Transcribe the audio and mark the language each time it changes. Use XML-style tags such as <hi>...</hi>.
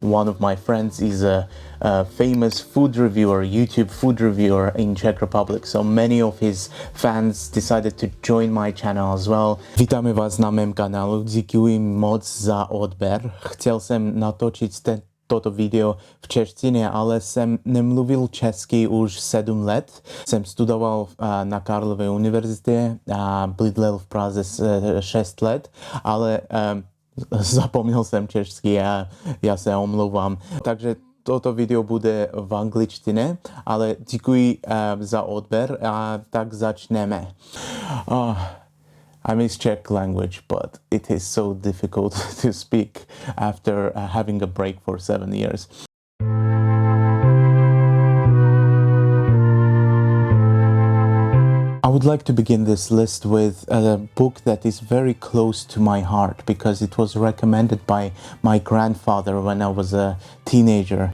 <en>One of my friends is a famous food reviewer, YouTube food reviewer in Czech Republic, so many of his fans decided to join my channel as well.</en> <cs>Vítáme vás na mém kanálu, děkuji moc za odběr. Chtěl jsem natočit toto video v češtině, ale jsem nemluvil česky už 7 let. Jsem studoval na Karlově univerzitě a bydlel v Praze 6 let, ale zapomněl jsem česky a já se omlouvám. Takže toto video bude v angličtině, ale děkuji za odběr a tak začneme.</cs> <en>I miss Czech language, but it is so difficult to speak after having a break for 7 years. I would like to begin this list with a book that is very close to my heart because it was recommended by my grandfather when I was a teenager.</en>